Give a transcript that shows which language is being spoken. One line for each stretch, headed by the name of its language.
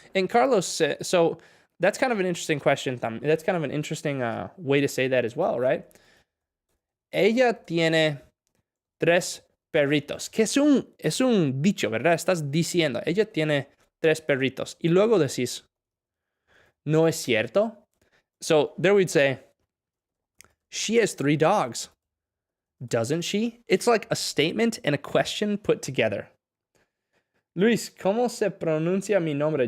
English: And Carlos said, so that's kind of an interesting question. That's kind of an interesting way to say that as well, right?
Spanish: Ella tiene 3 perritos, que es un dicho, ¿verdad? Estás diciendo, ella tiene 3 perritos. Y luego decís, ¿no es cierto?
English: So there we'd say, she has 3 dogs. Doesn't she? It's like a statement and a question put together.
Spanish: Luis, ¿cómo se pronuncia mi nombre?